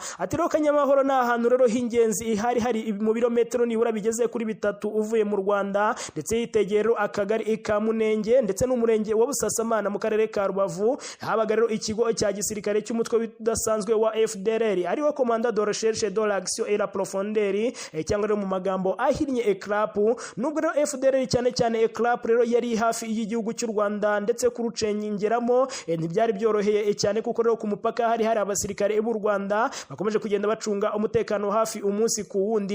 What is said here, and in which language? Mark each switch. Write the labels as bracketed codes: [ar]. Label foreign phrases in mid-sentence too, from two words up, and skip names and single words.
[rw] Ati rero Kanyamahoro ni ahantu rero h'ingenzi hari mu birometero nibura bigeze kuri 3 uvuye mu Rwanda, ndetse yitegeye rero akagari ka Munenge ndetse n'umurenge wa Busasamana mu karere ka Rubavu. Habaga rero ikigo cya gisirikare cy'umutwe udasanzwe wa FDLR ariwo Commandant de Recherche de l'Action et la Profondeur, cyangwa rero mu magambo ahinnye ECRAP. Nubwo rero FDLR cyane cyane ECRAP rero yari hafi y'igihugu cy'u Rwanda ndetse kurucengeramo ntibyari byoroheye cyane, kuko rero ku mupaka hari abasirikare b'u Rwanda bakomeje kugenda bacunga umutekano hafi umunsi ku wundi.